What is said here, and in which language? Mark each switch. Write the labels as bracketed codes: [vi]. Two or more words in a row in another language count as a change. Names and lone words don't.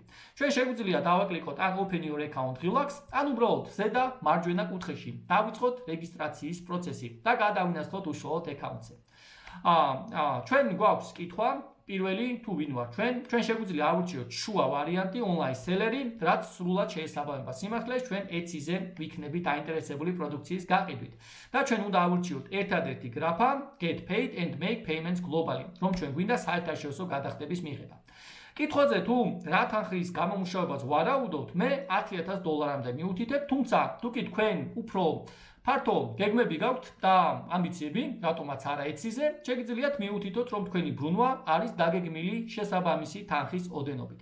[ka] ჩვენ შეგვიძლია დავაკლიკოთ ან [en] Open Your Account Relax, [ka] ან უბრალოდ ზედა მარჯვენა კუთხეში დავიწყოთ რეგისტრაციის პროცესი და გადავინაცვლოთ უშუალოდ აკაუნტზე. ჩვენ გვაქვს კითხვა პირველი თუ ვინ ვარ ჩვენ შეგვიძლია ავირჩიოთ შუა ვარიანტი [en] online seller, [ka] რაც სრულად შეესაბამება სიმართლეს ჩვენ etsy-ზე ვიქნებით დაინტერესებული პროდუქციის გაყიდვით. და ჩვენ უნდა ავირჩიოთ ერთადერთი გრაფა [en] get paid and make payments globally, [ka] რომ ჩვენ გვინდა საერთაშორისო გადახდების მიღება. კითხვაზე თუ რა თანხის გამომუშავებას ვარაუდობთ, მე $10,000-მდე მივუთითებ, თუმცა თუ კი თქვენ უფრო ფართო გეგმები გაქვთ და ამბიციები, რატომაც არა etsy-ზე, შეგიძლიათ მიუთითოთ, რომ თქვენი ბრუნვა არის დაგეგმილი შესაბამისი თანხის ოდენობით.